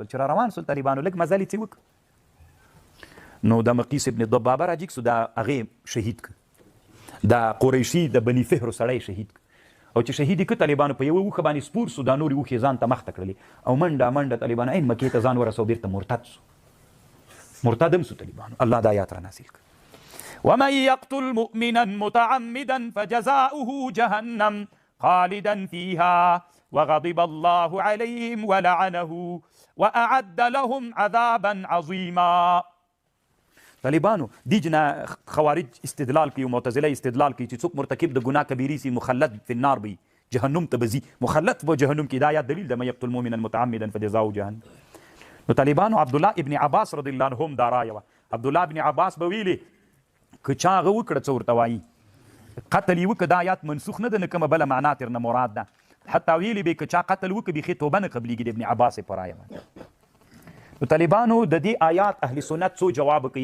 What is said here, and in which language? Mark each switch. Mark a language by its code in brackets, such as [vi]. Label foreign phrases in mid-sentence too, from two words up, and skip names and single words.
[ps] چې را روان سول طالبانو لږ مزل یې څه وکړ، نو د مقیس ابن ضبابه راجیګ سو، دا هغې شهید کړ، دا قریشي د بني فهرو سړی شهید کړ. او چې شهید یې کړ طالبانو په یوه اوښه باندې سپور سو، دا نورې اوښې ځان ته مخته کړلې او منډه طالبانو عین مکې ته ځان ورسو، بیرته مرتد سو، مرتد هم سو طالبانو. الله دا آیات را نازل کړ. [ar] ومن يقتل مؤمنا متعمدا فجزاؤه جهنم خالدا فيها وغضب الله عليهم ولعنه واعد لهم عذابا عظيما. [ps] طالبانو دیجنا خوارج استدلال کوي، معتزله استدلال کوي چې څوک مرتکب د ګناه کبیرې سي [ar] مخلد فی النار [ps] بي، جهنم ته بزي، مخلد په جهنم کې. دا آیات دلیل ده، [ar] من یقتل مؤمنا متعمدا فجزاؤه جهنم. [ps] نو طالبانو عبدالله ابن عباس [ar] رضی الله عنهم [ps] دا رایه وه. عبدالله ابن عباس به ویلي که چا هغه وکړه څه ورته وایي قتل یې وکړه، دا آیات منسوخ نه ده، نه کومه بله معنا ترنه مراد ده. حتی ویلي به که چا قتل وکړه بیخي توبه نه قبلیږي د ابن عباس په رایه وه. نو طالبانو د دې آیات اهل سنت څو جواب کوي.